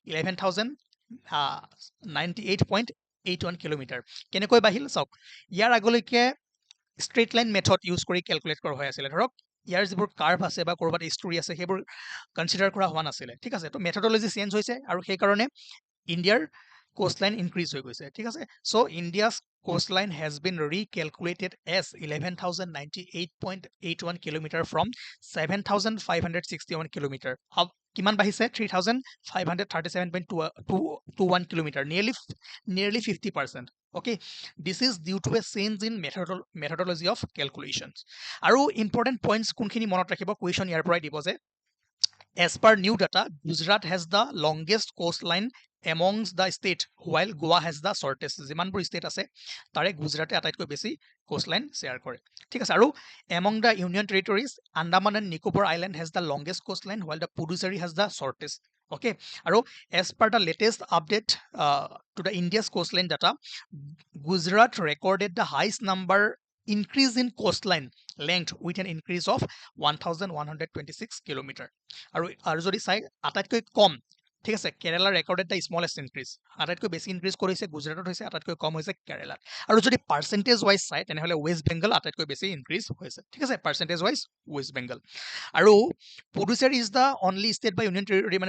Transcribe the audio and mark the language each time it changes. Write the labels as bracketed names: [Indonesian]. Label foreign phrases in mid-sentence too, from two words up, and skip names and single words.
[Assamese] 11098.81 কিলোমিটাৰ কেনেকৈ বাঢ়িল চাওক ইয়াৰ আগলৈকে [English] straight line method use [Assamese] কৰি কেলকুলেট কৰা হৈ আছিলে ধৰক ইয়াৰ যিবোৰ কাৰ্ভ আছে বা ক'ৰবাত হিষ্টৰী আছে সেইবোৰ কনচিডাৰ কৰা হোৱা নাছিলে ঠিক আছে তো [English] methodology change [Assamese] হৈছে আৰু সেইকাৰণে ইণ্ডিয়াৰ [English] coastline increase [Assamese] হৈ গৈছে ঠিক আছে [English] so India's coastline has been recalculated as 11098.81 kilometer from 7561 kilometer [Assamese] কিমান বাঢ়িছে [English] 3537.21 kilometer nearly 50% okay this is due to a change in methodology of calculations আৰু important points [Assamese] কোনখিনি মনত ৰাখিব কুৱেশ্যন ইয়াৰ পৰাই দিব যে [English] as per new data Gujarat has the longest coastline amongst the state while Goa has the shortest [Assamese] যিমানবোৰ ষ্টেট আছে তাৰে গুজৰাটে আটাইতকৈ বেছি কোষ্টলাইন শ্বেয়াৰ কৰে ঠিক আছে [English] আৰু among the union territories Andaman and Nicobar Island has the longest coastline while the Puducherry has the shortest okay আৰু as per the latest update to the India's coastline data Gujarat recorded the highest number increase in coastline length with an increase of 1126 kilometer [Assamese] আৰু যদি চাই আটাইতকৈ কম ঠিক আছে [English] কেৰালা recorded the smallest increase আটাইতকৈ [Assamese] বেছি ইনক্ৰিজ কৰিছে গুজৰাটত হৈছে আটাইতকৈ কম হৈছে কেৰালাত আৰু যদি [English] percentage wise [Assamese] চাই তেনেহ'লে ৱেষ্ট বেংগল আটাইতকৈ বেছি ইনক্ৰিজ হৈছে ঠিক আছে [English] percentage wise [Assamese] ৱেষ্ট বেংগল আৰু পুডুচেৰী [English] is the only state [Assamese] বা [English] union territory [Assamese] মানে